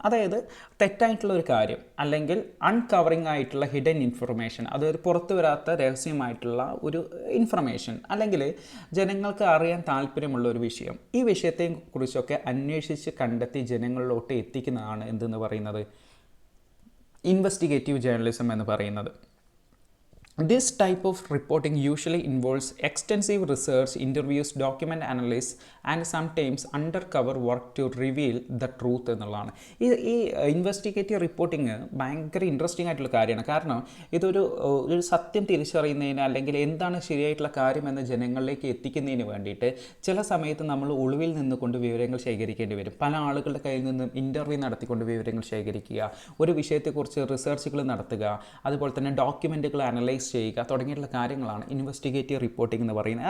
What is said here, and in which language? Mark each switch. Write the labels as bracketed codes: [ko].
[ml] അതായത് തെറ്റായിട്ടുള്ള ഒരു കാര്യം അല്ലെങ്കിൽ അൺകവറിങ് ആയിട്ടുള്ള ഹിഡൻ ഇൻഫർമേഷൻ, അതായത് പുറത്തു വരാത്ത രഹസ്യമായിട്ടുള്ള ഒരു ഇൻഫർമേഷൻ അല്ലെങ്കിൽ ജനങ്ങൾക്ക് അറിയാൻ താല്പര്യമുള്ള ഒരു വിഷയം, ഈ വിഷയത്തെക്കുറിച്ചൊക്കെ അന്വേഷിച്ച് കണ്ടെത്തി ജനങ്ങളിലോട്ട് എത്തിക്കുന്നതാണ് എന്തെന്ന് പറയുന്നത് ഇൻവെസ്റ്റിഗേറ്റീവ് ജേർണലിസം എന്ന് പറയുന്നത്. [en] This type of reporting usually involves extensive research, interviews, document analysis and sometimes undercover work to reveal the truth [ml] എന്നുള്ളതാണ്. ഈ ഇൻവെസ്റ്റിഗേറ്റീവ് റിപ്പോർട്ടിങ് ഭയങ്കര ഇൻട്രസ്റ്റിംഗ് ആയിട്ടുള്ള കാര്യമാണ്. കാരണം ഇതൊരു സത്യം തിരിച്ചറിയുന്നതിന് അല്ലെങ്കിൽ എന്താണ് ശരിയായിട്ടുള്ള കാര്യമെന്ന് ജനങ്ങളിലേക്ക് എത്തിക്കുന്നതിന് വേണ്ടിയിട്ട് ചില സമയത്ത് നമ്മൾ ഒളിവിൽ നിന്നുകൊണ്ട് വിവരങ്ങൾ ശേഖരിക്കേണ്ടി വരും. പല ആളുകളുടെ കയ്യിൽ നിന്നും ഇൻ്റർവ്യൂ നടത്തിക്കൊണ്ട് വിവരങ്ങൾ ശേഖരിക്കുക, ഒരു വിഷയത്തെക്കുറിച്ച് റിസർച്ചുകൾ നടത്തുക, അതുപോലെ തന്നെ ഡോക്യുമെൻറ്റുകൾ അനലൈസ് ചെയ്യുക തുടങ്ങിയിട്ടുള്ള കാര്യങ്ങളാണ് ഇൻവെസ്റ്റിഗേറ്റീവ് റിപ്പോർട്ടിംഗ് എന്ന് പറയുന്നത്.